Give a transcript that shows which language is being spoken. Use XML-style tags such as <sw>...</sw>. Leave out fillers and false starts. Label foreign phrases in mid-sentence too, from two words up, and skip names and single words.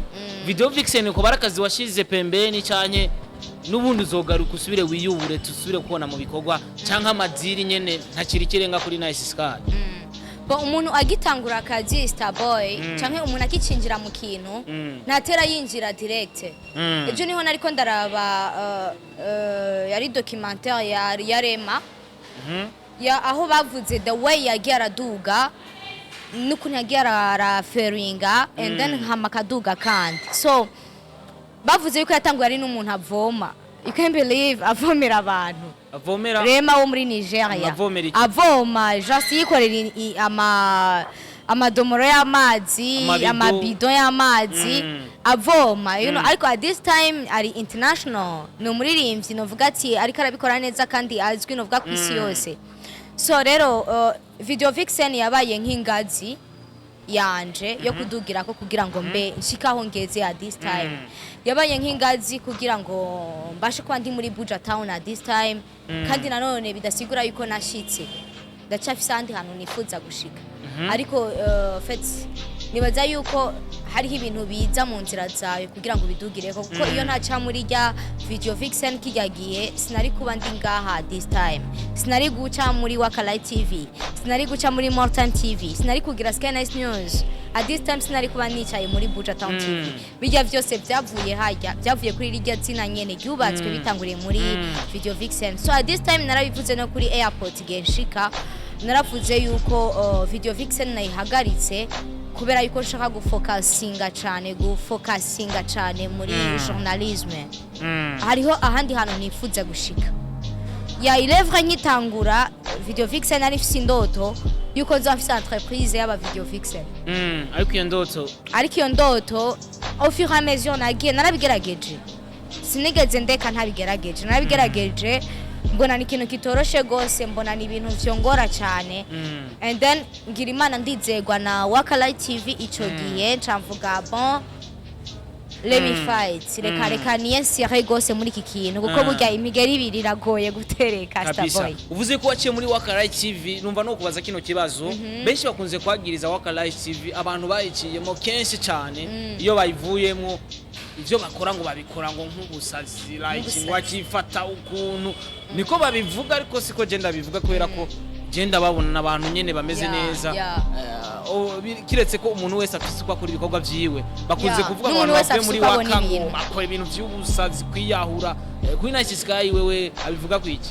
<rn>Video vixen ko barakazi washize pembeni cyane nubundi uzogaruka usubire wiyubure tusubire kubona mu bikorwa canka amadiri nyene ntakiri kirenga kuri Nirance Sky. Umuntu agitangura akazi Starboy canke umuntu akicinjira mu kintu natera yinjira direct ejo niho nariko ndaraba yari documentaire ya Rema ya aho bavuze</rn> <en>the way</en> <rn>yagiye araduga nukuntu yagiye araferinga</rn> <en>and then</en> <rn>hamakaduga kandi so bavuze yuko yatanguye ari n'umuntu avoma</rn> <en>you can't believe</en> <rn>avomera abantu avomera Rema wo muri Nigeria avoma just yikorera amadomoro y'amazi amabido y'amazi avoma ariko</rn> <en>at this time</en> <rn>ari international no muririmbyi novuga ati ariko arabikora neza kandi azwi novuga ku isi yose so rero Video Vixen yabaye nk'ingazi yanje yo kudugira ko kugira ngo mbe nshikaho ngeze</rn> <en>at this time</en> <rn>yabaye nk'ingazi kugira ngo mbashe kwa ndi muri Buja Town</rn> <en>at this time</en> <rn>kandi nanone bidasigura yuko nashitse ndacafise andi hantu nifuza gushika ariko nibaza yuko hariho ibintu biza mu nzira zawe kugira ngo bidugire kuko iyo ntaca muri rya Video Vixen kijagiye sinari kuba ndi ngaha</rn> <en>this time</en> <rn>sinari guca muri Wakalight TV sinari guca muri More Time TV sinari kugira Sky Nice News</rn> <en>at this time</en> <rn>sinari kuba nicaye muri Buja Town TV bijya byose byavuye hajya byavuye kuri rijya zina nyene ryubatswe bitanguriye muri Video Vixen so</rn> <en>at this time</en> <rn>narabivuze no kuri airport genshika naravuze yuko Video Vixen nayihagaritse kubera yuko nshaka gufocusinga cyane muri journalisme hariho ahandi hantu nifuza gushika ya ilevre nkitangura Video Vixen ari fisi ndoto yuko nzafisa entreprise y'aba Video Vixen ariko iyo ndoto</rn> <fr>au fur et à mesure</fr> <rn>nagiye narabigerageje sinigeze ndeka ntabigerageje narabigerageje mbona ni ikintu kitoroshe gose mbona ni ibintu vyongora cyane</rn> <en>and then</en> <rn>ngira imana ndizegwa na Wakalight TV ico gihe camvuga bon</rn> <en>let me fight</en> <rn>reka niye sire gose muri iki kintu kuko burya imigeri ibiri iragoye gutereka Starboy uvuze ko waciye muri Wakalight TV numva no kubaza kino kibazo benshi bakunze kwagiriza Wakalight TV abantu bayiciyemo kenshi cyane iyo bayivuyemo ivyo bakora ngo babikora ngo nk'ubusazi like wakifata ukuntu niko babivuga ariko siko genda bivuga kubera ko genda babona nabantu nyene bameze neza kiretse ko umuntu wese afise kwa kuri ibikorwa vyiwe bakunze kuvuga ngo abantu muri wakango bakora ibintu vy'ubusazi kwiyahura kuri Nice Sky wewe abivuga kwiki</rn>